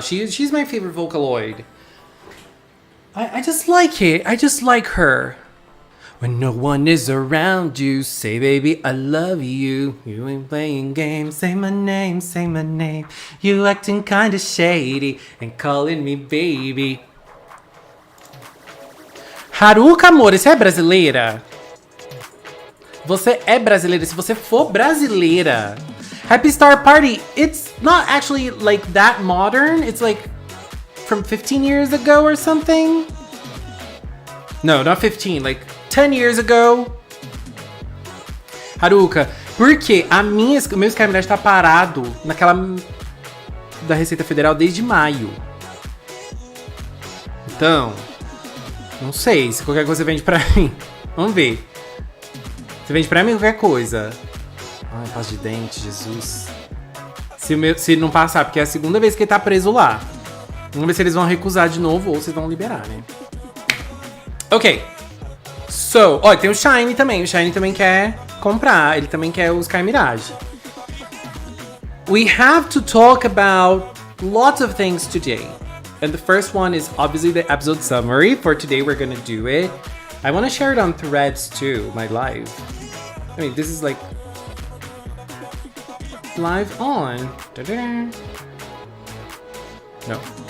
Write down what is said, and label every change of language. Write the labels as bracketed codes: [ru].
[en] She's my favorite Vocaloid. I just like it. I just like her. When no one is around you, say, baby, I love you. You ain't playing games. Say my name, say my name. You acting kinda shady and calling me baby. [pt] Haruka, amor, você é brasileira? Você é brasileira. Se você for brasileira. [en] Happy Star Party. It's not actually like that modern. It's like from 15 years ago or something. No, not 15. Like 10 years ago. Haruka. [pt] Porque o meu Skyrim tá parado naquela da Receita Federal desde maio. Então, não sei se qualquer coisa você vende pra mim. Vamos ver. Você vende pra mim qualquer coisa. Ai, pasta de dente, Jesus. Se não passar, porque é a segunda vez que ele tá preso lá. Vamos ver se eles vão recusar de novo ou se vão liberar, né? Ok. [en] So, [pt] ó, tem o Shine também. O Shine também quer comprar. Ele também quer o Sky Mirage. [en] We have to talk about lots of things today. And the first one is obviously the episode summary. For today, we're gonna do it. I want to share it on Threads too, my live. I mean, this is like live on. Da-da. No.